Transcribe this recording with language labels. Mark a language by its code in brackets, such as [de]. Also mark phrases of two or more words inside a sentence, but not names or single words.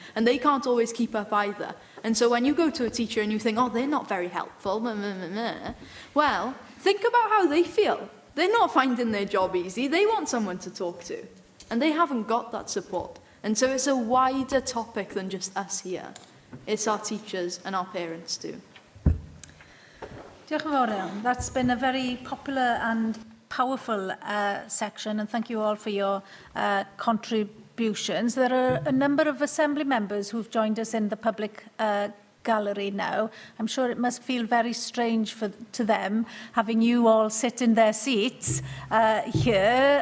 [en] And they can't always keep up either. And so when you go to a teacher and you think, oh, they're not very helpful, well, think about how they feel. They're not finding their job easy. They want someone to talk to. And they haven't got that support. And so it's a wider topic than just us here. It's our teachers and our parents too. [cy] Diolch yn fawr iawn. [en] That's been a very popular and powerful section, and thank you all for your contributions. There are a number of Assembly members who've joined us in the public gallery now. I'm sure it must feel very strange to them, having you all sit in their seats here.